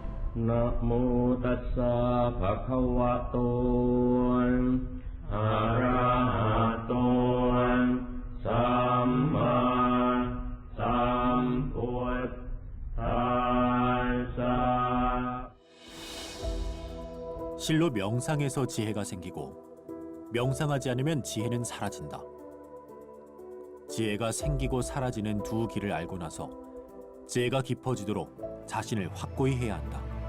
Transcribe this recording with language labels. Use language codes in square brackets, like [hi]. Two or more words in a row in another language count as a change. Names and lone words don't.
[pi] นะโมตัสสะภะคะวะโตอะระหะโตสัมมาสัมพุทธัสสะ [ko] 실로 명상에서 지혜가 생기고 명상하지 않으면 지혜는 사라진다. 지혜가 생기고 사라지는 두 길을 알고 나서 지혜가 깊어지도록 자신을 확고히 해야 한다.